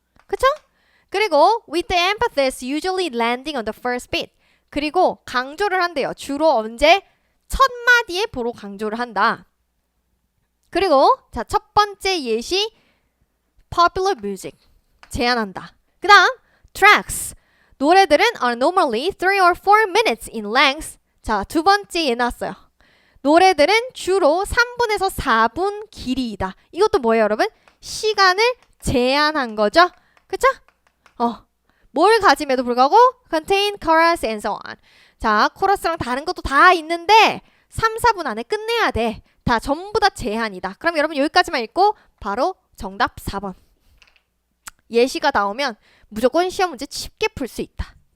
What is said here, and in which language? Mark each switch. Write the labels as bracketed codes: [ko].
[ko] 그쵸? 그리고 [en] with the emphasis usually landing on the first beat. [ko] 그리고 강조를 한대요. 주로 언제? 첫 마디에 보로 강조를 한다. 그리고 자, 첫 번째 예시 popular music. 제한한다. 그 다음 [en] tracks. [ko] 노래들은 [en] are normally 3 or 4 minutes in length. [ko] 자, 두 번째 얘 나왔어요. 노래들은 주로 3분에서 4분 길이이다. 이것도 뭐예요, 여러분? 시간을 제한한 거죠. 그쵸? 뭘 가짐에도 불구하고 [en] contain chorus and so on. [ko] 자, 코러스랑 다른 것도 다 있는데 3, 4분 안에 끝내야 돼. 다 전부 다 제한이다. 그럼 여러분 여기까지만 읽고 바로 정답 4번. 예시가 나오면 무조건 시험 문제 쉽게 풀 수 있다.